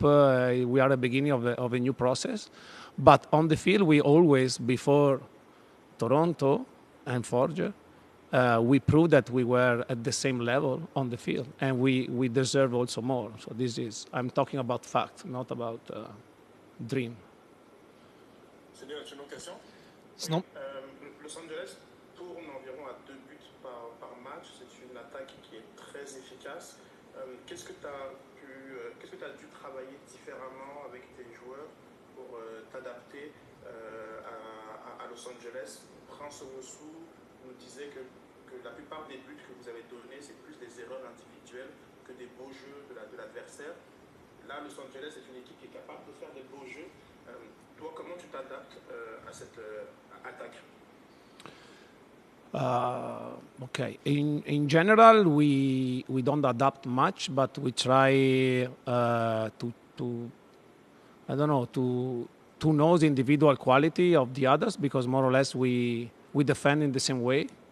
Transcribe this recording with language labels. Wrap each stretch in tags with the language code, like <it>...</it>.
<en>We are at the beginning of a new process. But on the field, we always, before Toronto and Forge, we proved that we were at the same level on the field, and we deserve also more. So I'm talking about fact, not about dream.</en> <fr>C'est bien, tu as une autre question? Sinon, Los Angeles tourne environ à 2 buts par match. C'est une attaque qui est très efficace. Qu'est-ce que tu as dû travailler différemment avec tes joueurs pour t'adapter à Los Angeles? Prince Owusu nous disait que la plupart des buts que vous avez donnés, c'est plus des erreurs individuelles que des beaux jeux de l'adversaire. Là, Los Angeles est une équipe qui est capable de faire des beaux jeux. Toi, comment tu t'adaptes à cette attaque?</fr> <en>Okay. In general, we don't adapt much, but we try to I don't know to know the individual quality of the others, because more or less we defend in the same way.</en>